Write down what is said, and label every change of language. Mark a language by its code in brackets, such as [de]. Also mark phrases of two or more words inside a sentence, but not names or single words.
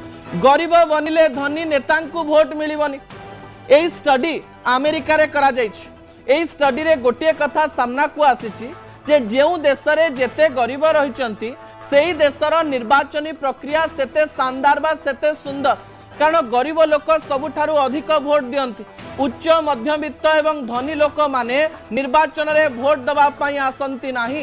[or] ଗରିବ ବନିଲେ ଧନୀ ନେତା ଭୋଟ ମିଳିବନି। ଏହି ଷ୍ଟଡି ଆମେରିକା ରେ କରା ଯାଇଛି। ଏହି ଷ୍ଟଡି ରେ ଗୋଟେ କଥା ସାମନା କୁ ଆସିଛି ଯେ ଯେଉଁ ଦେଶ ରେ ଯେତେ ଗରିବ ରହିଛନ୍ତି ସେହି ଦେଶର ନିର୍ବାଚନୀ ପ୍ରକ୍ରିୟା ସେତେ ଶାନଦାର ବା ସେତେ ସୁନ୍ଦର, କାରଣ ଗରିବ ଲୋକ ସବୁଠାରୁ ଅଧିକ ଭୋଟ ଦିଅନ୍ତି। ଉଚ୍ଚ ମଧ୍ୟବିତ୍ତ ଏବଂ ଧନୀ ଲୋକ ମାନେ ନିର୍ବାଚନ ରେ ଭୋଟ ଦେବା ପାଇଁ ଆସନ୍ତି ନାହିଁ।